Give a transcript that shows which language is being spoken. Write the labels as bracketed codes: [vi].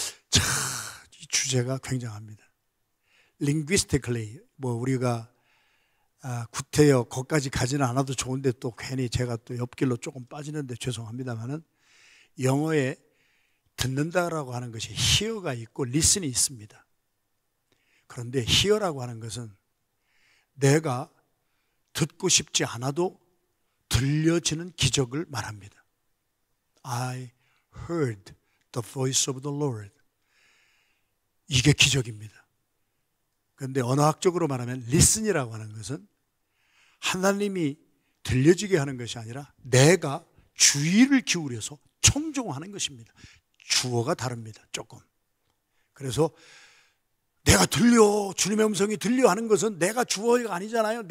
[ko] 자, 이 주제가 굉장합니다. linguistically, 우리가 구태여 거기까지 가지는 않아도 좋은데 또 괜히 제가 또 옆길로 조금 빠지는데 죄송합니다만은, 영어에 듣는다라고 하는 것이 hear가 있고 listen이 있습니다. 그런데 hear라고 하는 것은 내가 듣고 싶지 않아도 들려지는 기적을 말합니다. [en] I heard the voice of the Lord. [ko] 이게 기적입니다. 그런데 언어학적으로 말하면 listen이라고 하는 것은 하나님이 들려지게 하는 것이 아니라 내가 주의를 기울여서 청종하는 것입니다. 주어가 다릅니다. 조금. 그래서 내가 들려, 주님의 음성이 들려 하는 것은 내가 주어가 아니잖아요.